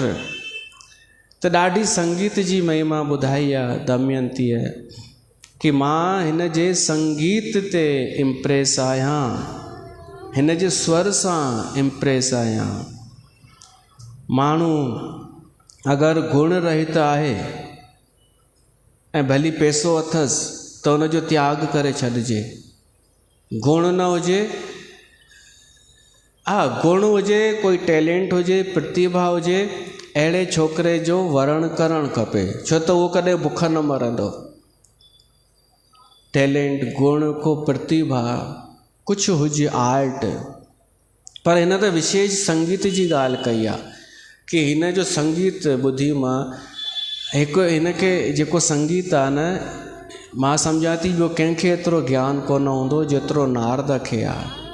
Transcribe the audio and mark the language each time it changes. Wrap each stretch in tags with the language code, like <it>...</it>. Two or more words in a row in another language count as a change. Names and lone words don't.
<sd>त ॾाढी संगीत जी महिमा ॿुधाई आहे दमयंतीअ कि मां हिन जे संगीत ते इम्प्रेस आहियां, हिन जे स्वर सां इम्प्रेस आहियां। माण्हू अगरि गुण रहित आहे ऐं भली पैसो अथसि त उनजो त्याग करे छॾिजे। गुण न हुजे, हा गुण हुजे, कोई टैलेंट हुजे, प्रतिभा हुजे, अहिड़े छोकिरे जो वरण करणु खपे, छो त उहो कॾहिं बुख न मरंदो। टैलेंट, गुण, को प्रतिभा कुझु हुजे, आर्ट, पर हिन त विशेष संगीत जी ॻाल्हि कई आहे कि हिन जो संगीत ॿुधी मां हिकु, हिनखे जेको संगीत आहे न, मां सम्झां थी ॿियो कंहिंखे एतिरो ज्ञान कोन हूंदो जेतिरो नारद खे आहे।</sd>